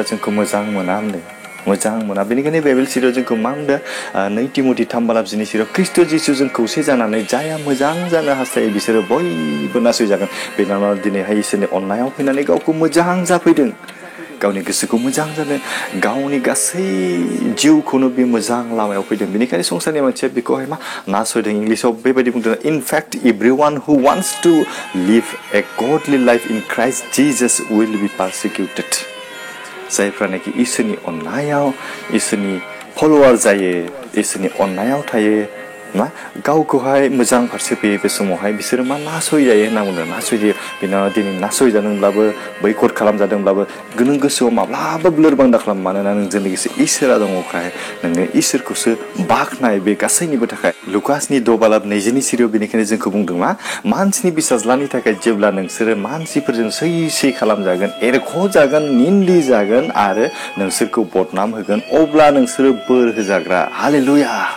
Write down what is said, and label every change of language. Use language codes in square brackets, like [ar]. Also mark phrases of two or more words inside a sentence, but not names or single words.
[brx] जोंखौ मोजां मोना होनदों मोजां मोना बेनिखायनो बाइबेल सिरियाव जोंखौ मा होनदों 2 तिमथि 3:10 सिरियाव ख्रिस्ट जिसुजों खौसे जानानै जाया मोजां जानो हास्थायो बिसोरो बयबो नासयजागोन बिनानाव दिनैहाय इसोरनि अननायाव फैनानै गावखौ मोजां जाफैदों गावनि गोसोखौ मोजां जानो गावनि गासै जिउखौनो बे मोजां लामायाव फैदों बेनिखायनो संसारनि मानसिया बेखौहाय मा नासयदों इंलिसाव बेबायदि बुंदों [en] in fact everyone who wants to live a godly life in Christ Jesus will be persecuted [brx] जायफ्रानाखि इसोरनि अननायाव इसोरनि फलोवार जायो इसोरनि अननायाव थायो मा गावखौहाय मोजां फारसे फैयो बे समावहाय बिसोरो मा नासयजायो होनना बुंदों नासयजायो बिनाव दिनै नासयजादोंब्लाबो बैकट खालामजादोंब्लाबो नों गोसोआव माब्लाबाबो लोरबां दा खालाम मानोना नोंजों लोगोसे इसोरा दङखाय नोङो इसोरखौसो बाख्नाय बे गासैनिबो थाखाय लुकासनि 6:20 सिरियाव बेनिखायनो जोंखौ बुंदों मा मानसिनि बिसाज्लानि थाखाय जेब्ला नोंसोरो मानसिफोरजों सै खालामजागोन एरख'जागोन निन्दि जागोन आरो नोंसोरखौ बदनाम होगोन अब्ला नोंसोरो बोर होजाग्रा हालेलुया